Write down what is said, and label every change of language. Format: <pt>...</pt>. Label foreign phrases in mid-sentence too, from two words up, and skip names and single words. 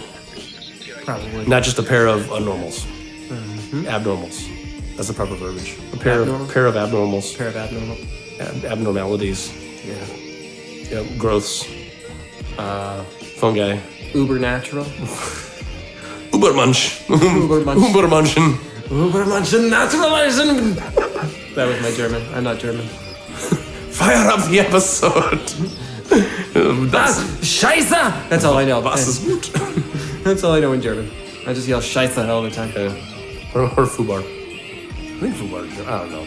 <en>Probably. Not just a pair of unnormals. Abnormals. That's the proper verbiage. A pair Abnormal? of abnormals. Pair of abnormal. Abnormalities. Yeah. Yeah, growths. Fungi. Uber natural. Ubermunch. Ubermunch. Ubermunchen.</en> <de>Ubermenschen naturalisen.</de> <en>That was my German. I'm not German. Fire up the episode.</en> <de>Das Scheiße.</de> <en>That's all I know.</en> <de>Was ist gut?</de> <en>That's all I know in German. I just yell Scheiße all the time. Or Fubar. I think Fubar. I don't know.</en>